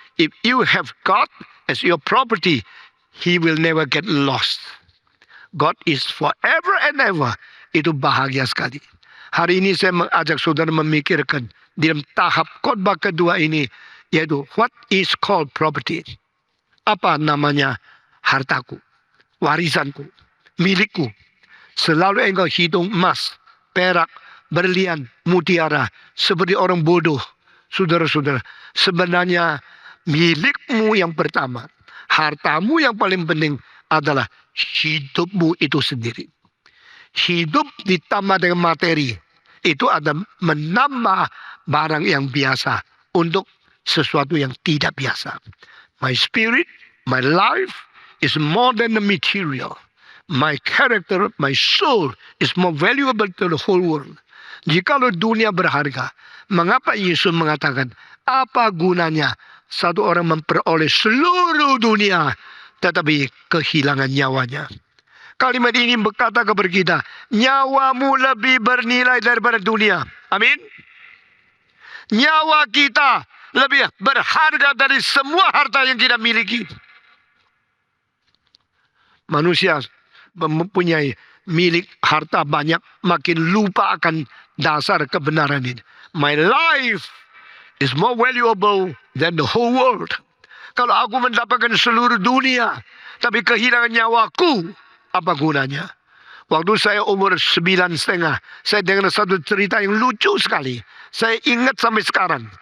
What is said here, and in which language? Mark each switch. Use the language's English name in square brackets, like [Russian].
[English] If you have God as your property, He will never get lost. God is forever and ever. [Indonesian] Itu bahagia sekali. Hari ini saya mengajak saudara memikirkan di dalam tahap khotbah kedua ini, yaitu [English] what is called property. [Indonesian] Apa namanya hartaku, warisanku, milikku. Selalu engkau hitung emas, perak, berlian, mutiara seperti orang bodoh. Saudara-saudara, sebenarnya milikmu yang pertama, hartamu yang paling penting adalah hidupmu itu sendiri. Hidup ditambah dengan materi itu ada menambah barang yang biasa untuk sesuatu yang tidak biasa. [English] My spirit, my life is more than the material. My character, my soul is more valuable to the whole world. [Indonesian] Jikalau dunia berharga, mengapa Yesus mengatakan, apa gunanya satu orang memperoleh seluruh dunia tetapi kehilangan nyawanya? Kalimat ini berkata kepada kita, nyawamu lebih bernilai daripada dunia. Amin. Nyawa kita lebih berharga dari semua harta yang kita miliki. Manusia mempunyai milik harta banyak, makin lupa akan dasar kebenaran ini. [English] My life is more valuable than the whole world. [Indonesian] Kalau aku mendapatkan seluruh dunia, tapi kehilangan nyawaku, apa gunanya? Waktu saya umur 9,5, saya dengar satu cerita yang lucu sekali. Saya ingat sampai sekarang.